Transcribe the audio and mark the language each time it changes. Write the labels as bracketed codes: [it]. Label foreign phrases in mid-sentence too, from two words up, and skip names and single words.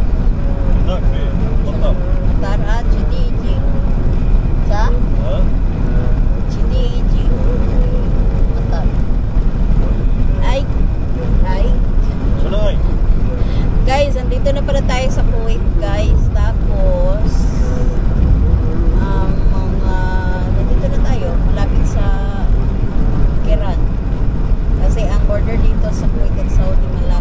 [ar] هناك في مطر. مطار كذي يجي صح؟ ها؟ كذي يجي مطار. Ay. شنو هاي؟ [tl] Guys, andito na pala tayo sa Kuwait, guys. Tapos nandito na tayo malapit sa Iran. Kasi ang border dito sa Kuwait at Saudi